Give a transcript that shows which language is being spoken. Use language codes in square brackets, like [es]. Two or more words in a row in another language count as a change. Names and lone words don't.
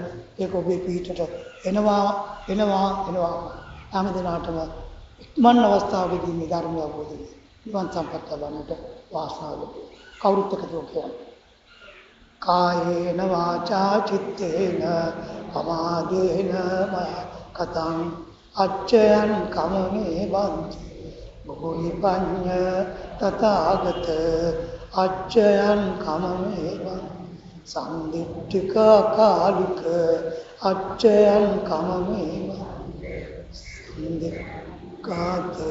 [si] ඒක ඔබේ පිටට එනවා. හැම දිනාටම ඉක්මන් අවස්ථාවකදී මේ ධර්මය අවබෝධ වෙයි. නිවන් සම්පත් ලබන්නට වාසනාව ලැබේ. කවුරුත් එකතු වෙන්න. [pi] කායේන වාචා චිත්තේන පමාදේන කතං අච්චයන් කමනේ වන්ති බොහෝයි පඤ්ඤ තථාගත අච්චයන් කමනේ වන්ති සම්දිට්ඨික කාලික අච්චයන් කමනේ වන්ති සම්දික්ඛාත